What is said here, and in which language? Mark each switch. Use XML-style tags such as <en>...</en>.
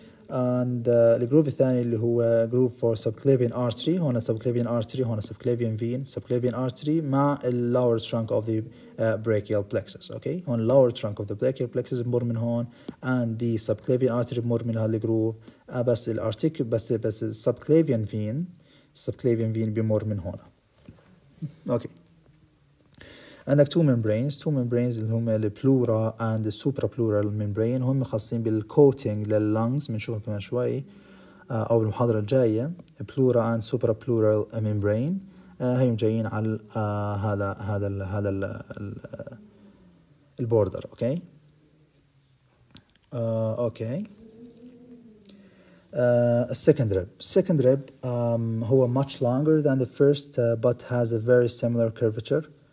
<ar>and الجروف الثاني اللي هو groove for subclavian artery.</ar> <en>هنا subclavian artery هنا subclavian vein. subclavian artery مع lower trunk of the brachial plexus. okay. هون lower trunk of the brachial plexus</en> <ar>بمر من هون</ar> <en>and the subclavian artery</en> <ar>بمر من هالجروف. بس الارتيكل بس subclavian vein بمر من هون.</ar> <en>okay. عندك two membranes</en> <ar>اللي هم البلورا</ar> <en>and suprapleural membrane.</en> <ar>هم خاصين بالcoating لللنجز بنشوفهم كمان شوي أو بالمحاضرة الجاية.</ar> <en>plura and suprapleural membrane</en> <ar>هيهم جايين على هذا البوردر. اوكي اوكي</ar> <en>second rib. Second rib هو much longer than the first but has a very similar curvature.</en>